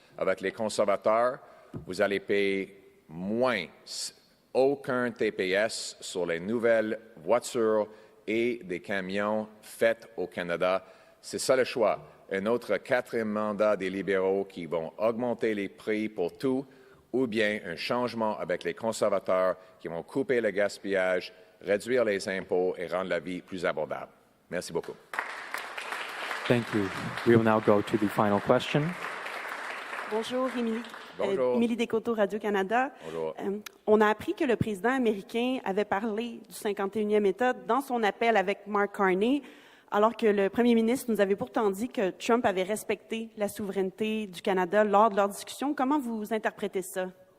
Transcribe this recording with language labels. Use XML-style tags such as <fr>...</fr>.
<fr>Avec les conservateurs, vous allez payer moins, aucun TPS sur les nouvelles voitures et des camions faits au Canada. C'est ça le choix. Un autre 4e mandat des libéraux qui vont augmenter les prix pour tout, ou bien un changement avec les conservateurs qui vont couper le gaspillage, réduire les impôts et rendre la vie plus abordable. Merci beaucoup.</fr> <en>Thank you. We will now go to the final question.</en> <fr>Bonjour, Bonjour. Milly Descoteaux, Radio-Canada. Bonjour. On a appris que le président américain avait parlé du 51e État dans son appel avec Mark Carney, alors que le premier ministre nous avait pourtant dit que Trump avait respecté la souveraineté du Canada lors de leur discussion. Comment vous interprétez ça?</fr>